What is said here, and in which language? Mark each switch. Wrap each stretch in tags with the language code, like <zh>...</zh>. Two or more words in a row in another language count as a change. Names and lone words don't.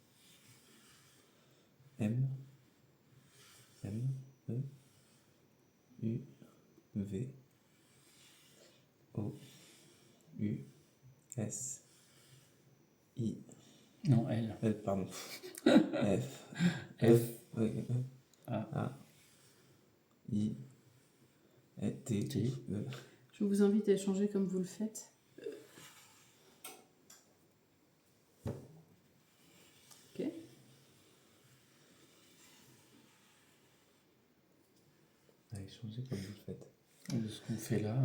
<fr>M. M. E. U. V. O. U. S. I. Non, L. Pardon. F. F. Oui, E. A. A. I. T. T. E. Je vous invite à échanger comme vous le faites. Ok. À échanger comme vous le faites. De ce qu'on fait là.</fr>